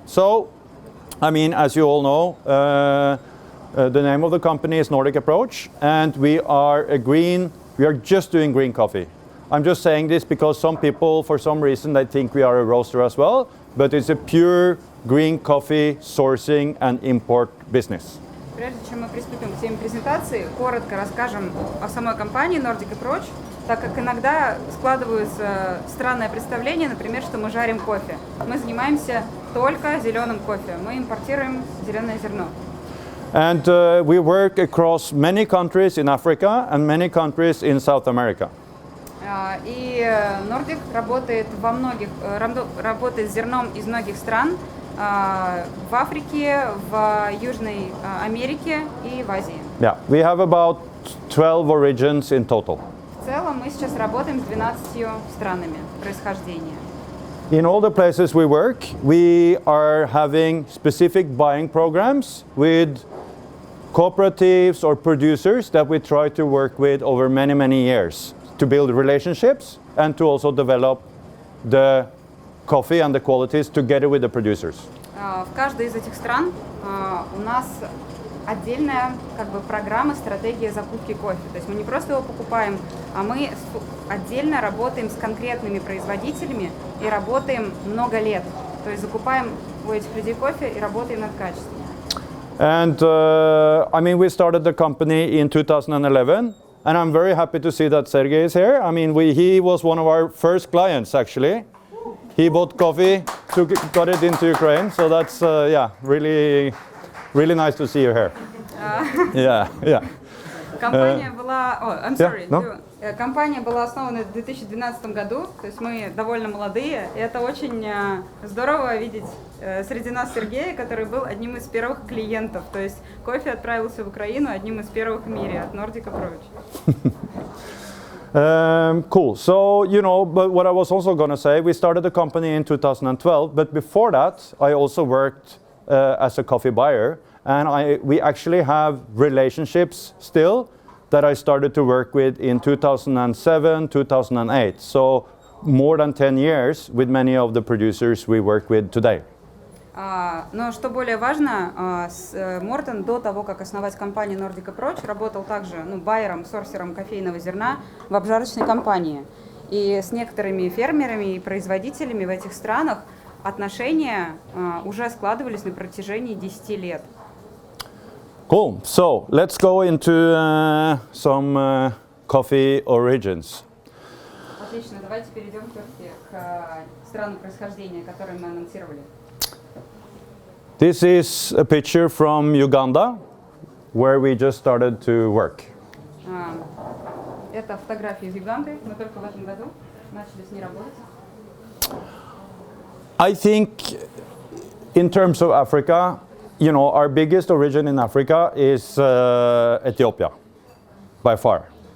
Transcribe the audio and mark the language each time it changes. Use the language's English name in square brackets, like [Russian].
[English] So, I mean, as you all know, the name of the company is Nordic Approach, and we are just doing green coffee. I'm just saying this because some people, for some reason, they think we are a roaster as well, but it's a pure green coffee sourcing and import business. [Russian] Прежде чем мы приступим к теме презентации, коротко расскажем о самой компании Nordic Approach, так как иногда складываются странное представление, например, что мы жарим кофе. Мы занимаемся только зеленым кофе, мы импортируем зеленое зерно. [English] And we work across many countries in Africa and many countries in South America. [Russian] И Nordic работает работает с зерном из многих стран, в Африке, в Южной Америке и в Азии. [English] Yeah, we have about 12 origins in total. [Russian] В целом мы сейчас работаем с 12 странами происхождения. [English] In all the places we work, we are having specific buying programs with cooperatives or producers that we try to work with over many, many years to build relationships and to also develop the coffee and the qualities together with the producers. [Russian] В каждой из этих стран у нас отдельная программа, стратегия закупки кофе. То есть мы не просто его покупаем, а мы отдельно работаем с конкретными производителями и работаем много лет. То есть закупаем у этих людей кофе и работаем над качеством. [English] And I mean, we started the company in 2011, and I'm very happy to see that Sergey is here. I mean, he was one of our first clients actually. He bought coffee, got it into Ukraine, so that's yeah, really nice to see you here. Yeah. [Russian] Компания была, [English] no? [Russian] Компания была основана в 2012 году, то есть мы довольно молодые, и это очень здорово видеть среди нас Сергея, который был одним из первых клиентов, то есть кофе отправился в Украину одним из первых в мире от Nordic Approach. [English] Cool. So, you know, but what I was also going to say, we started the company in 2012, but before that, I also worked as a coffee buyer, and we actually have relationships still that I started to work with in 2007, 2008. So more than 10 years with many of the producers we work with today. [Russian] Но что более важно, Мортен до того, как основать компанию Nordic Approach, работал также байером, сорсером кофейного зерна в обжарочной компании. И с некоторыми фермерами и производителями в этих странах отношения уже складывались на протяжении 10 лет. [English] Cool. So let's go into some coffee origins. [Russian] Отлично, давайте перейдем все-таки к странам происхождения, которые мы анонсировали. [English] This is a picture from Uganda, where we just started to work. [Russian] Это фотография из Юганды, мы только в этом году начали с ней работать. [English] I think in terms of Africa, you know, our biggest origin in Africa is Ethiopia, by far.